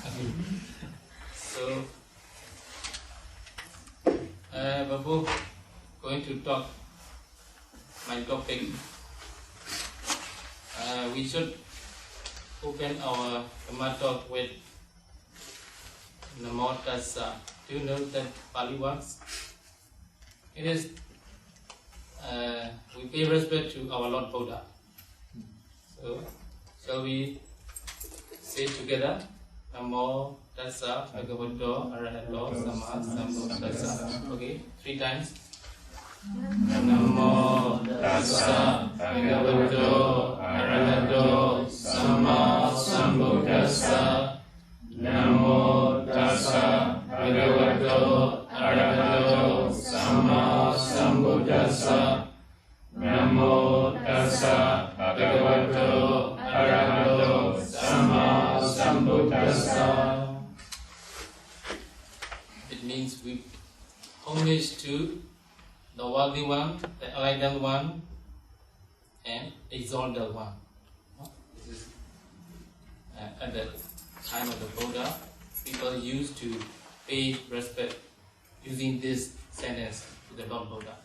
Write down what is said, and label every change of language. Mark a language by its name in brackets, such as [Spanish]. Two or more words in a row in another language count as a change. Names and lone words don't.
[English] So before going to talk my topic, we should open our Dhamma talk with [Pali] Namo Tassa. [English] Do you know that Pali works? It is we pay respect to our Lord Buddha. So shall we say together? [Pali] Namo Tassa Bhagavato Arahato Sama Sambuddhassa. [English] Okay, 3 times. [Pali] Namo Tassa Bhagavato Arahato Sama Sambuddhassa. Namo Tassa Bhagavato Arahato Sama Sambuddhassa. Namo Tassa Bhagavato Arahato Sama Sambuddhassa. [English] It means we homage to the worthy one, the enlightened one, and exalted one. This is at the time of the Buddha, people used to pay respect using this sentence to the Lord Buddha.